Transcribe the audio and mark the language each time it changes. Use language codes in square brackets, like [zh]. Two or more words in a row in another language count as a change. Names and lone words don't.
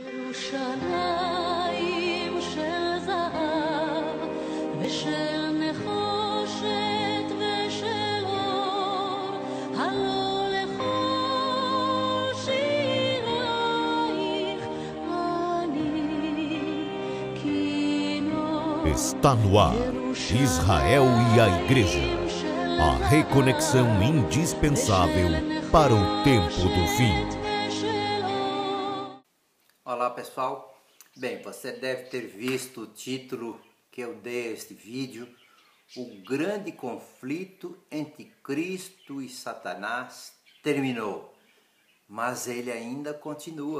[he] ירושלים של זהב ושל נחושת ושל אור, הלא לכל שירייך אני כינור. [pt] Está no ar, Israel e a Igreja, a reconexão indispensável para o tempo do fim. Olá pessoal, bem, você deve ter visto o título que eu dei a este vídeo, o grande conflito entre Cristo e Satanás terminou, mas ele ainda continua.